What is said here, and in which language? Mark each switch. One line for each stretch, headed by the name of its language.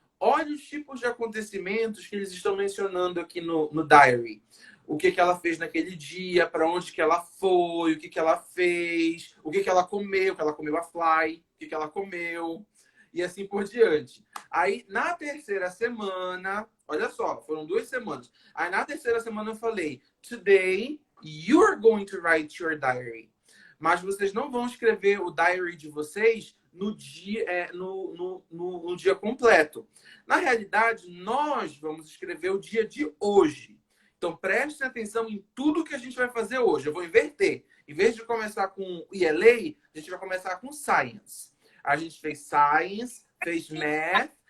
Portuguese: Olha os tipos de acontecimentos que eles estão mencionando aqui no diary. O que ela fez naquele dia, para onde que ela foi, o que ela fez, o que ela comeu, que ela comeu a Fly, o que ela comeu, e assim por diante. Aí, na terceira semana, olha só, foram 2 semanas. Aí, na terceira semana, eu falei,
English: today, you're going to write your diary.
Portuguese: Mas vocês não vão escrever o diary de vocês no dia, no dia completo. Na realidade, nós vamos escrever o dia de hoje. Então, prestem atenção em tudo que a gente vai fazer hoje. Eu vou inverter. Em vez de começar com ELA, a gente vai começar com Science. A gente fez Science, fez Math,